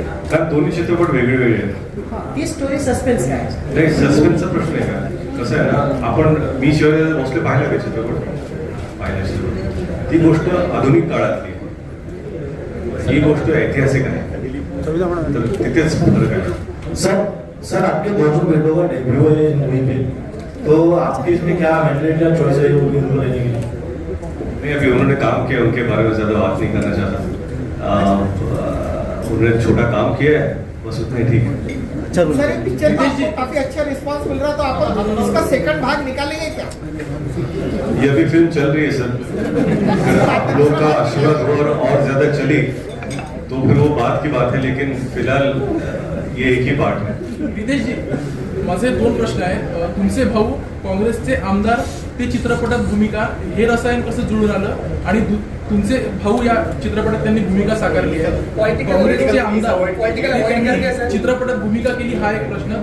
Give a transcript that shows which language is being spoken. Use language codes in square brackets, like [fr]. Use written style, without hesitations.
[mr] कारण दोन्ही चित्रपट वेगळे वेगळे आहेत. ती स्टोरी सस्पेन्स काय? नाही, सस्पेन्सचा प्रश्न आहे का? कसं आहे ना, मी शिवाजी भोसले पाहिला का चित्रपट? पाहिला चित्रपट. ती गोष्ट आधुनिक काळातली, ही गोष्ट ऐतिहासिक आहे, तर तिथेच फरक आहे. [hi] सर आपके दोनों बेटों का डेब्यू है इस मूवी पे, तो आपकी इसमें क्या मेंटल चॉइस है उनको लेने के लिए? नहीं, अभी उन्होंने काम किया, उनके बारे में ज्यादा बात नहीं करना चाहता. उन्होंने छोटा काम किया है, बस उतना ही ठीक है. सर पिक्चर का आपको काफी अच्छा रिस्पांस मिल रहा, तो आप इसका सेकंड भाग निकालेंगे क्या? ये अभी फिल्म चल रही है सर. आप लोग का आशीर्वाद और ज्यादा चली तो फिर वो बात की बात है, लेकिन फिलहाल ये एक ही पार्ट है. [mr] रितेशजी, माझे 2 प्रश्न आहे. तुमचे भाऊ काँग्रेसचे आमदार, ते चित्रपटात भूमिका, हे रसायन कसं जुळून आलं? आणि तुमचे भाऊ या चित्रपटात त्यांनी भूमिका साकारली आहे. काँग्रेसचे आमदार त्यांनी चित्रपटात भूमिका केली, हा एक प्रश्न.